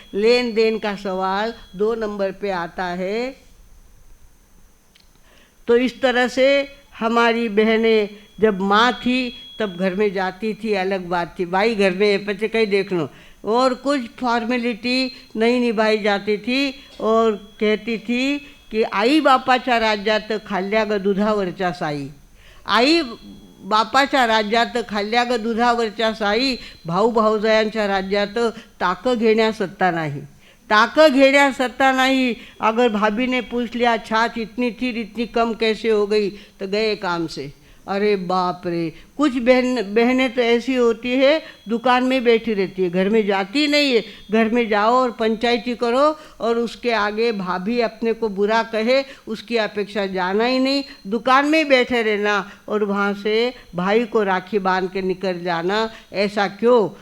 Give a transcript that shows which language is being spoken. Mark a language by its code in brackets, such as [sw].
[hi] लेन then का सवाल 2 number पे आता है। तो इस तरह से हमारी बहनें जब माँ थी तब घर में जाती थी, अलग बात थी, भाई घर में पचे कहीं देख लो, और कुछ फॉर्मेलिटी नहीं निभाई जाती थी। और कहती थी की [mr] आई बापाच्या राज्यात खाल्ल्या ग दुधावरच्या साई, आई बापाच्या राज्यात खाल्ल्या ग दुधावरच्या साई, भाऊ भाऊजायांच्या राज्यात ताकं घेण्या सत्ता नाही, ताकं घेण्या सत्ता नहीं। [hi] अगर भाभी ने पूछ लिया छाछ इतनी थी इतनी कम कैसे हो गई, तो गए काम से। अरे बाप रे, कुछ बहनें तो ऐसी होती है दुकान में बैठी रहती है, घर में जाती नहीं है। घर में जाओ और पंचायती करो और उसके आगे भाभी अपने को बुरा कहे, उसकी अपेक्षा जाना ही नहीं, दुकान में बैठे रहना और वहाँ से भाई को राखी बांध के निकल जाना। ऐसा क्यों?